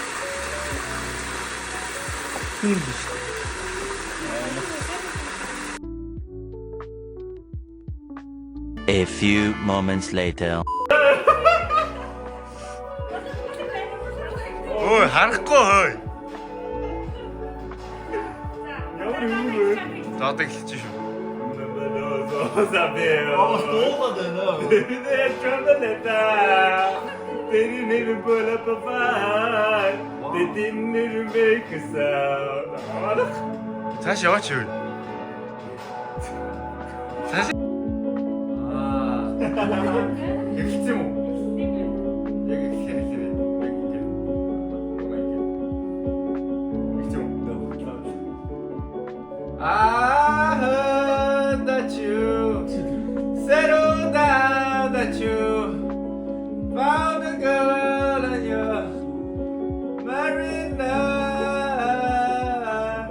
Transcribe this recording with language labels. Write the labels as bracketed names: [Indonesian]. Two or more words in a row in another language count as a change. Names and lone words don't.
[English] Hindi. A few moments later. [Mongolian] Ой, харахгүй хой. Ямар юм бэ? Заадаг хэлж шүү. [English] They didn't even pull up a fight. They didn't even make a sound. [Mongolian] Цааш яваач юу? Цааш. Эхэлсэн юм уу? Яг эхэлсэн. [English] I heard that you settled down, that you found a girl and you're married now.